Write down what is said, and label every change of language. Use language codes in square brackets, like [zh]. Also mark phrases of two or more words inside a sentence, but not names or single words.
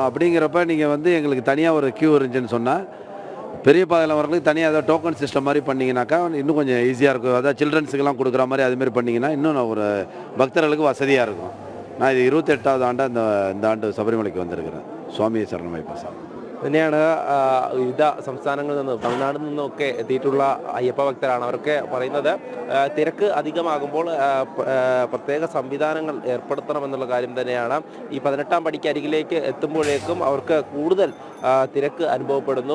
[ta] அப்படிங்கிறப்ப நீங்கள் எங்களுக்கு தனியாக ஒரு கியூ இருந்துச்சுன்னு சொன்னால், பெரிய பாதையில் வரவங்களுக்கு தனியாக ஏதாவது [en] token system [ta] மாதிரி பண்ணிங்கனாக்கா இன்னும் கொஞ்சம் ஈஸியாக இருக்கும். அதாவது சில்ட்ரன்ஸுக்கெல்லாம் கொடுக்குற மாதிரி அதுமாரி பண்ணிங்கன்னா இன்னும் ஒரு பக்தர்களுக்கு வசதியாக இருக்கும். நான் இது 28வது ஆண்டாக இந்த ஆண்டு சபரிமலைக்கு வந்திருக்கிறேன். சுவாமியை சரணமைப்பா சார். [ml] തന്നെയാണ് വിവിധ സംസ്ഥാനങ്ങളിൽ നിന്നും തമിഴ്നാട്ടിൽ നിന്നുമൊക്കെ എത്തിയിട്ടുള്ള അയ്യപ്പ ഭക്തരാണ്. അവരൊക്കെ പറയുന്നത് തിരക്ക് അധികമാകുമ്പോൾ പ്രത്യേക സംവിധാനങ്ങൾ ഏർപ്പെടുത്തണമെന്നുള്ള കാര്യം തന്നെയാണ്. ഈ 18ആം പടിക്ക് അരികിലേക്ക് എത്തുമ്പോഴേക്കും അവർക്ക് കൂടുതൽ തിരക്ക് അനുഭവപ്പെടുന്നു.